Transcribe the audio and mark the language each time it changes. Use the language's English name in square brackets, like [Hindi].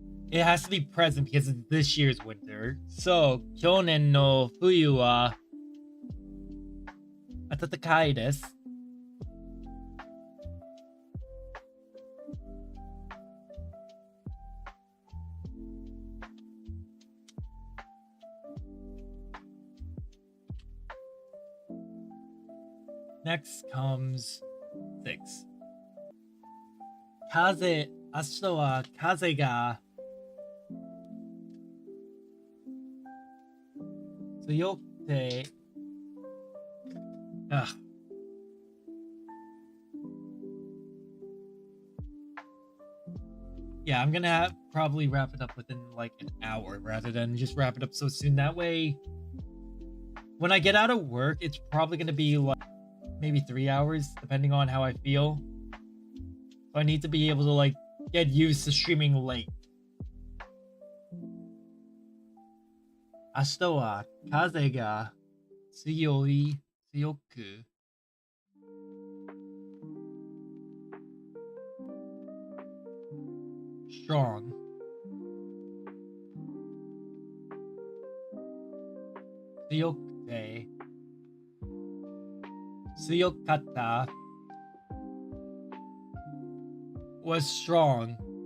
[English] It has to be present because it's this year's winter. [Japanese] So, 去年の冬は暖かいです. [English] Next comes 6. 風、明日は風が強くて、 Yeah, I'm gonna probably wrap it up within like an hour rather than just wrap it up so soon. That way, when I get out of work, it's probably gonna be like maybe 3 hours, depending on how I feel. So I need to be able to like get used to streaming late. [Japanese] 明日は風が強く strong 強くて強かった [English] was strong.